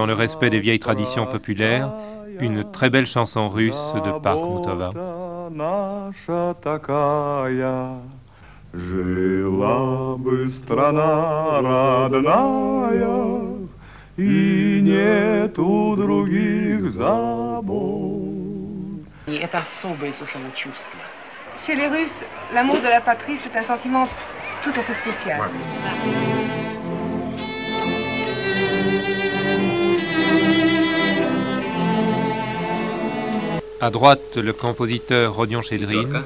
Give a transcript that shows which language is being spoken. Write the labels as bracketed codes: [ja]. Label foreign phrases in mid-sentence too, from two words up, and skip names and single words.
[fr] le respect des vieilles traditions populaires, une très belle chanson russe de Parkhmutova. [ru] Жила бы страна родная, и нету других забот. Это особое совершенно чувство. [fr] Chez les Russes, l'amour de la patrie, c'est un sentiment tout à fait spécial. À droite, le compositeur Rodion Chedrin.